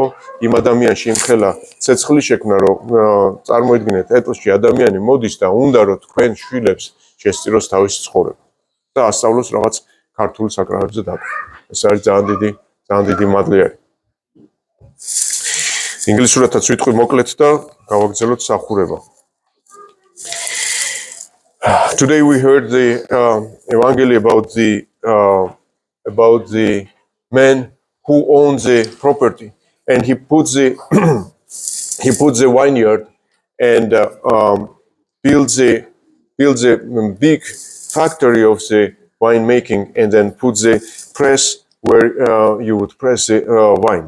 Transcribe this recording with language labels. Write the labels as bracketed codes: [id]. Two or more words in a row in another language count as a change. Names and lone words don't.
[ka] იმ ადამიანში იმხელა ცეცხლი შექმნა, რომ წარმოიდგინეთ, ეტლში ადამიანი მოდის და უნდა რომ თქვენ შვილებს შესწიროს თავისი ცხოვრება და ასწავლოს რაღაც ქართულ საკრავებზე დაკვრა. ეს არის ძალიან დიდი მადლი არის. ინგლისურათაც ვიტყვი მოკლედ და გავაგრძელოთ სახურება. [en] Today we heard the evangelium about the man who owns the property, and he puts the vineyard and builds a big factory of the wine making, and then puts the press where you would press the wine.